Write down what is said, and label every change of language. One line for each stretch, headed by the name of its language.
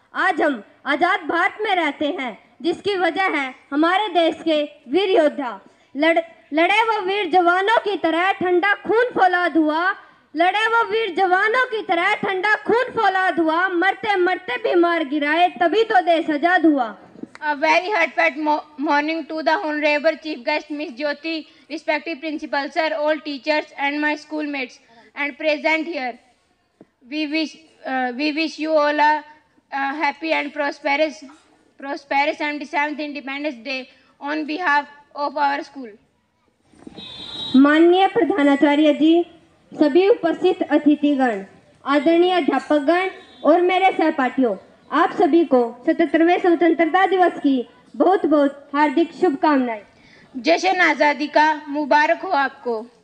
Hindi: आज हम आजाद भारत में रहते हैं, जिसकी वजह है हमारे देश के वीर योद्धा। लड़े वो वीर जवानों की तरह ठंडा खून फौलाद हुआ, लड़े वो वीर जवानों की तरह ठंडा खून फौलाद हुआ। मरते मरते भी मार गिराए तभी तो देश आजाद हुआ।
English: A very heartfelt morning to the Honorable Chief Guest Miss Jyoti, respective Principal Sir, all teachers and my schoolmates and present here. We wish you all a happy and prosperous and 7th Independence Day on behalf of our school.
Hindi: माननीय प्रधानाचार्य जी, सभी उपस्थित अतिथिगण, आदरणीय अध्यापकगण और मेरे सहपाठियों, आप सभी को 77वें स्वतंत्रता दिवस की बहुत बहुत हार्दिक शुभकामनाएं। जश्न आज़ादी का मुबारक हो आपको।